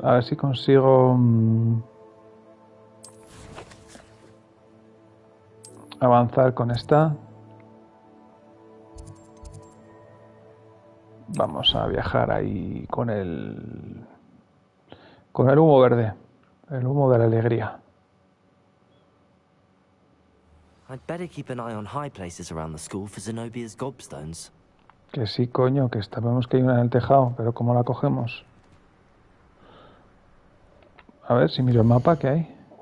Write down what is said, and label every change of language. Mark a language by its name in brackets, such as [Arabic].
[Spanish] A ver si consigo avanzar con esta. Vamos a viajar ahí con el humo verde. El humo de la alegría. [English] I'd better keep an eye on high places around the school for Zenobia's gobstones. [Spanish] Que sí, coño, que sabemos que hay una en el tejado, pero ¿cómo la cogemos? A ver, si miro el mapa, ¿qué hay?